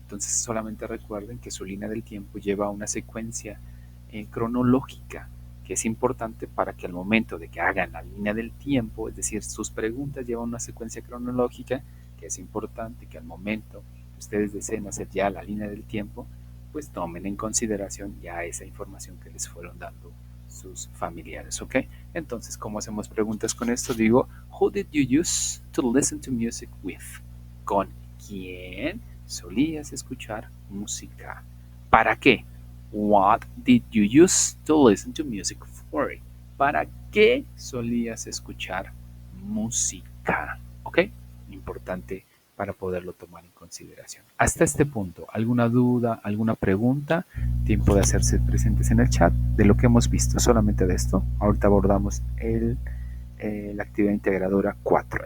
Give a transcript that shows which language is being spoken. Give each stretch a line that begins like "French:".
Spanish: Entonces solamente recuerden que su línea del tiempo lleva una secuencia cronológica que es importante para que al momento de que hagan la línea del tiempo, es decir, sus preguntas llevan una secuencia cronológica que es importante que al momento que ustedes deseen hacer ya la línea del tiempo, pues tomen en consideración ya esa información que les fueron dando sus familiares, ¿ok? Entonces, ¿cómo hacemos preguntas con esto? Digo,
English: who did you use to listen to music with?
Spanish: ¿Con quién solías escuchar música? ¿Para qué?
English: What did you use to listen to music for?
Spanish: ¿Para qué solías escuchar música? ¿Ok? Importante para poderlo tomar en consideración. Hasta este punto, ¿alguna duda, alguna pregunta? Tiempo de hacerse presentes en el chat de lo que hemos visto, solamente de esto. Ahorita abordamos la actividad integradora 4.